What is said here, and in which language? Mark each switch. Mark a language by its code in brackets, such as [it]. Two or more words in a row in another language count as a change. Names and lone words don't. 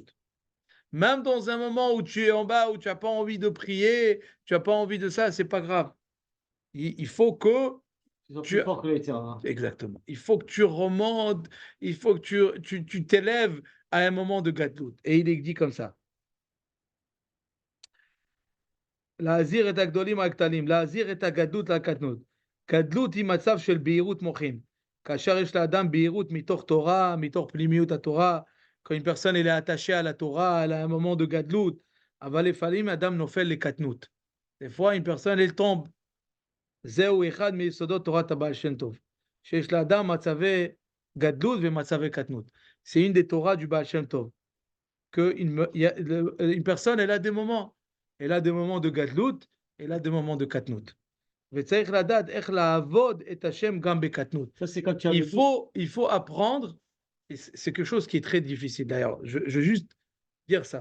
[fr] Même dans un moment où tu es en bas, où tu n'as pas envie de prier, tu n'as pas envie de ça, c'est pas grave. Il faut que plus fort que les terrains. Exactement. Il faut que tu remontes, il faut que tu t'élèves à un moment de gadlout. Et il est dit comme ça. [he] להזהיר את הגדולים הקטנים, להזהיר את הגדלות לקטנות. גדלות היא מצב של בהירות מוחין. כאשר יש לאדם בהירות מתוך תורה, מתוך פנימיות התורה, [fr] quand une personne elle est attachée à la Torah, elle a un moment de gadlout, [he] אבל לפעמים אדם נופל לקטנות. [fr] Des fois une personne elle tombe. [he] זהו אחד מיסודות תורת הבעל שם טוב. שיש לאדם מצבי גדלות ומצבי קטנות. [fr] C'est une des Torahs du Baal Shem Tov. Une personne elle a des moments. Elle a des moments de gadlout, elle a des moments de katnout. Il faut apprendre, et c'est quelque chose qui est très difficile d'ailleurs, je veux juste dire ça.